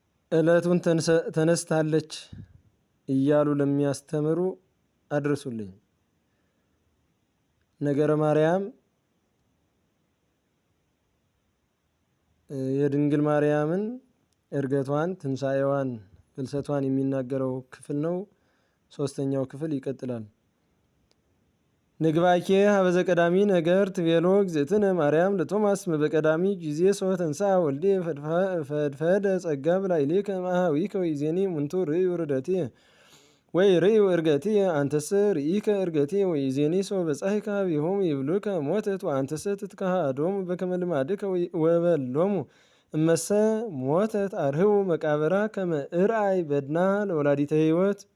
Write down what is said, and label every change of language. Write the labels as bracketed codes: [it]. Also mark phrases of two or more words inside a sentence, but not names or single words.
[am] ዕለቱን ተነስታለች እያሉ ለሚያስተምሩ አድርሱልኝ። ነገረ ማርያም የድንግል ማርያምን እርገቷን፣ ትንሣኤዋን፣ ፍልሰቷን የሚናገረው ክፍል ነው። ሶስተኛው ክፍል ይቀጥላል። [gez] ንግባኬ ሀበዘ ቀዳሚ ነገር ትቤሎ እግዝእትነ ማርያም ለቶማስ በቀዳሚ ጊዜ ሰው ተንሳ ወልዴ ፈድፈደ ጸጋ ብላዕሌከ እምአኀዊከ ወይዜኒ እሙንቱ ርእዩ ርደትየ ወይ ርእዩ እርገትየ አንተሰ ርኢከ እርገትየ ወይዜኒ ሰው በጻሕከ ኀቤሆሙ ይብሉከ ሞተት ወአንተሰ ትትከሃዶሙ በከመ ልማድከ ወበሎሙ እመሰ ሞተት አርህቡ መቃብራ ከመ እርአይ በድና ለወላዲተ ሕይወት